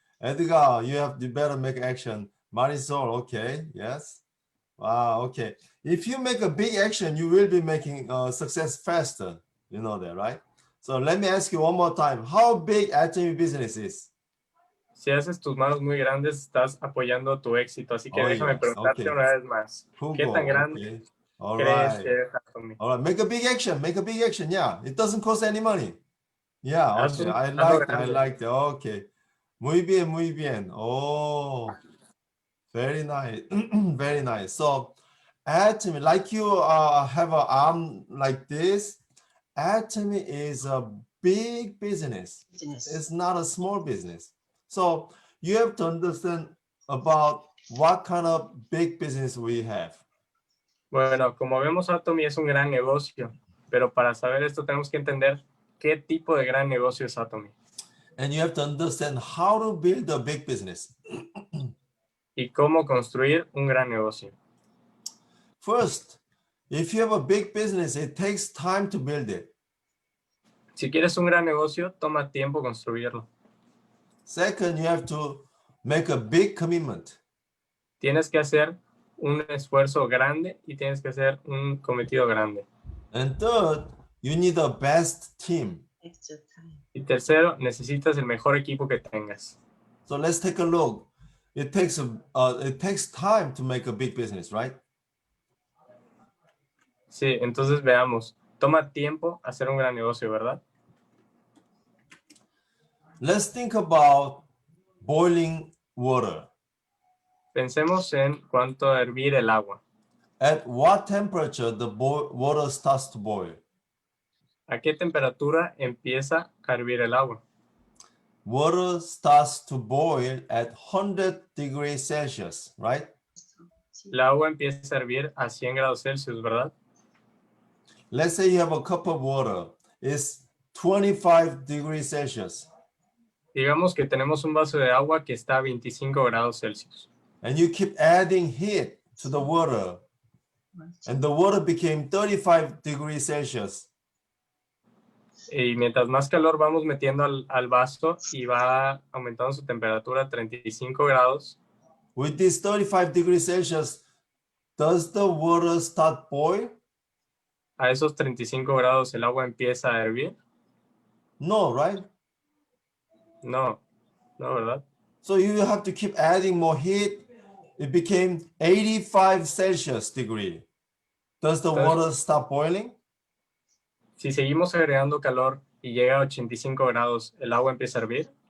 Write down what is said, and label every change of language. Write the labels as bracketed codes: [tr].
[en] Edgar, you better make action. Marisol, okay, yes. Wow, okay. If you make a big action, you will be making success faster. You know that, right? So let me ask you one more time. How big Atomy business is? [es] Si haces tus manos muy grandes, estás apoyando tu éxito. Así que déjame preguntarte una vez más. ¿Qué tan grande crees que es Atomy? [en] All right, make a big action. Make a big action. Yeah, it doesn't cost any money. Yeah, okay. I like that. Okay. [es] Muy bien, muy bien. [en] Oh, very nice. Very nice. So, Atomy, like you have an arm like this, Atomy is a big business. It's not a small business. So you have to understand about what kind of big business we have. [es] Bueno, como vemos, Atomy es un gran negocio, pero para saber esto tenemos que entender qué tipo de gran negocio es Atomy. [en] And you have to understand how to build a big business. [es] Y cómo construir un gran negocio. [en] First, if you have a big business, it takes time to build it. [es] Si quieres un gran negocio, toma tiempo construirlo. [en] Second, you have to make a big commitment. [es] Tienes que hacer un esfuerzo grande y tienes que hacer un cometido grande. [en] And third, you need the best team. [es] Y tercero, necesitas el mejor equipo que tengas. [en] So let's take a look. It takes time to make a big business, right? [es] Sí, entonces veamos. Toma tiempo hacer un gran negocio, ¿verdad? [en] Let's think about boiling water. [es] Pensemos en cuánto hervir el agua. [en] At what temperature the water starts to boil? [es] ¿A qué temperatura empieza a hervir el agua? [en] Water starts to boil at 100 degrees Celsius, right? [es] El agua empieza a hervir a 100 grados Celsius, ¿verdad? [en] Let's say you have a cup of water. It's 25 degrees Celsius. [es] Digamos que tenemos un vaso de agua que está a 25 grados Celsius. [en] And you keep adding heat to the water. And the water became 35 degrees Celsius. [es] Y mientras más calor vamos metiendo al vaso y va aumentando su temperatura a 35 grados. [en] With this 35 degrees Celsius, does the water start boil? [es] A esos 35 grados el agua empieza a hervir. [en] No, right? [es] No, ¿verdad? [en] So you have to keep adding more heat. It became 85 Celsius degree. Does the water stop boiling? [es] Si seguimos agregando calor y llega a 85 grados, ¿el agua empieza a hervir?